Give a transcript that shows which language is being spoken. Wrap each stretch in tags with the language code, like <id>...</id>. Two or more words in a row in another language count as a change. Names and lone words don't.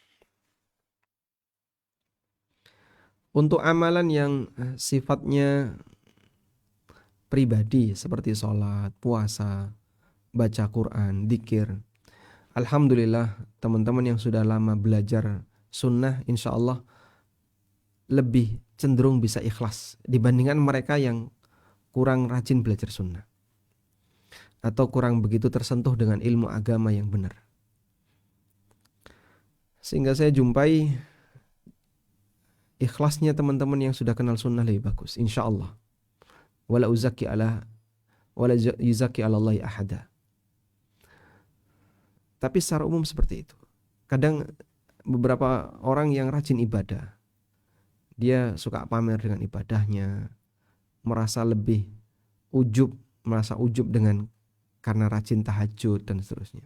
<id>Untuk amalan yang sifatnya pribadi seperti sholat, puasa, baca Quran, dzikir, alhamdulillah teman-teman yang sudah lama belajar sunnah</id> <ar>إن شاء الله</ar> <id>lebih cenderung bisa ikhlas dibandingkan mereka yang kurang rajin belajar sunnah atau kurang begitu tersentuh dengan ilmu agama yang benar. Sehingga saya jumpai ikhlasnya teman-teman yang sudah kenal sunnah lebih bagus</id> <ar>إن شاء الله. ولا يزكى على الله أحدا.</ar> <id>Tapi secara umum seperti itu. Kadang beberapa orang yang rajin ibadah, dia suka pamer dengan ibadahnya, merasa ujub dengan karena rajin tahajud dan seterusnya.</id>